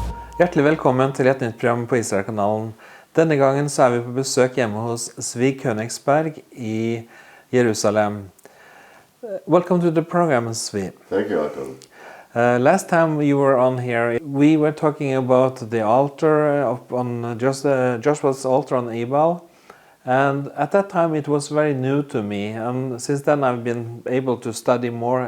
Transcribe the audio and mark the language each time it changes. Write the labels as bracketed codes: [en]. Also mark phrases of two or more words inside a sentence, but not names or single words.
[no] Hjertelig velkommen til et nytt program på Israelkanalen. Denne gangen så er vi på besøk hjemme hos Zvi Koenigsberg i Jerusalem. [en] Welcome to the program, Zvi. Thank you, Adam. Last time you were on here, we were talking about the altar on Josvas altar on Ebal. And at that time it was very new to me, and since then I've been able to study more.